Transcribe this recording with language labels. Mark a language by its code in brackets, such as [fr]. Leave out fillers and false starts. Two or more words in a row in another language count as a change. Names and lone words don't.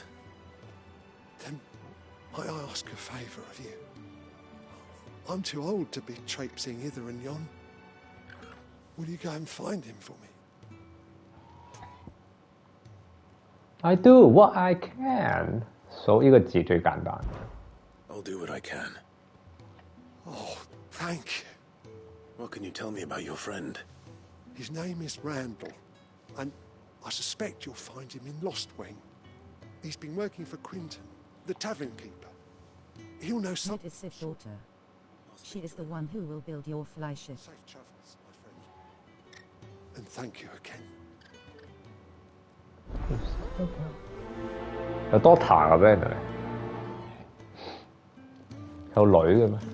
[en] Then might I ask a favour of you? I'm too old to be traipsing hither and yon. Will you go and find him for me? I do what I can. [yue] So 呢個字最簡單。 [en] I'll do what I can. Oh, thank you. What can you tell me about your friend? His name is Randall, and I suspect you'll find him in Lostwing. He's been working for Quinton, the tavern keeper. He'll know Ned something. is Sif's daughter. She is the one who will build your fly ship. Safe travels, my friend. And thank you again. [yue] 有多彈嘅咩？原來有女嘅咩？